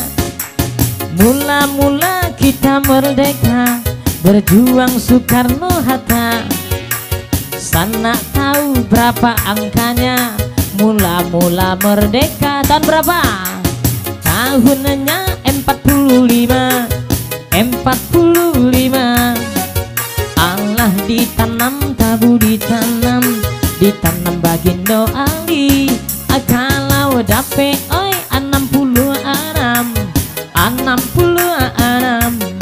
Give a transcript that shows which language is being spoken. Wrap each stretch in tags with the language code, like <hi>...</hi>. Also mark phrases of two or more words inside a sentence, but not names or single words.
<id>Mula-mula kita merdeka, berjuang Soekarno-Hatta. Sana tahu berapa angkanya, mula-mula merdeka tahun berapa? Tahunnya 45. Allah ditanam tabu ditanam, ditanam bagindo ali.</id> <min>Kalau dape oi 66, 66.</min>